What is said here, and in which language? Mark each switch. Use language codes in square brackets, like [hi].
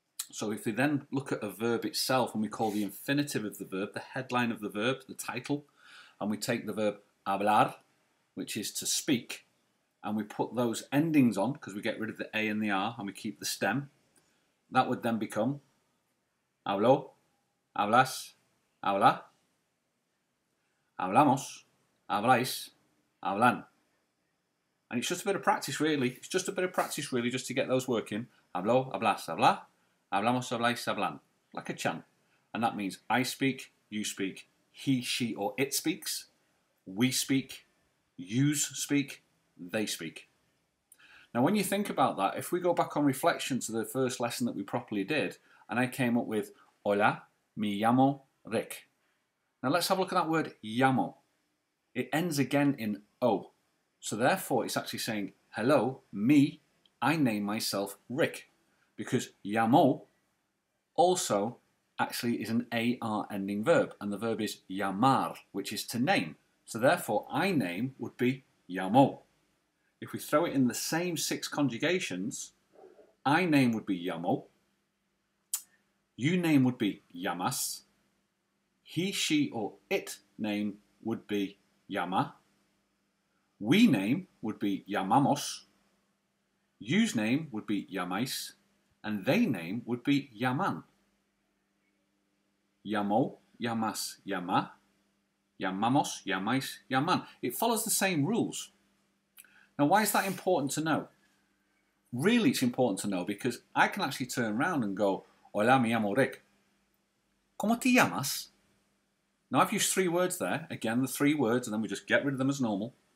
[en] So if we then look at a verb itself and we call the infinitive of the verb, the headline of the verb, the title, and we take the verb hablar, which is to speak, and we put those endings on, because we get rid of the A and the R and we keep the stem, that would then become [es] habló, hablas, habla, hablamos, habláis, hablan. [en] And it's just a bit of practice really, just to get those working. [es] Habló, hablas, habla. Hablamos, habláis, hablan, [en] like a chant. And that means I speak, you speak, he, she or it speaks, we speak, yous speak, they speak. Now when you think about that, if we go back on reflection to the first lesson that we properly did, and I came up with [es] Hola, me llamo Rick. [en] Now let's have a look at that word llamo. It ends again in O. So therefore it's actually saying, hello, me, I name myself Rick. Because llamo also actually is an AR ending verb, and the verb is llamar, which is to name. So therefore, I name would be llamo. If we throw it in the same six conjugations, I name would be llamo, you name would be llamas, he, she, or it name would be llama, we name would be llamamos, you's name would be llamais, and they name would be llaman. [es] Llamó, llamas, llama, llamamos, llamais, llaman. [en] It follows the same rules. Now why is that important to know? Really it's important to know because I can actually turn around and go, [es] Hola, me llamo Rick. ¿Cómo te llamas? [en] Now I've used three words there. Again, the three words, and then we just get rid of them as normal.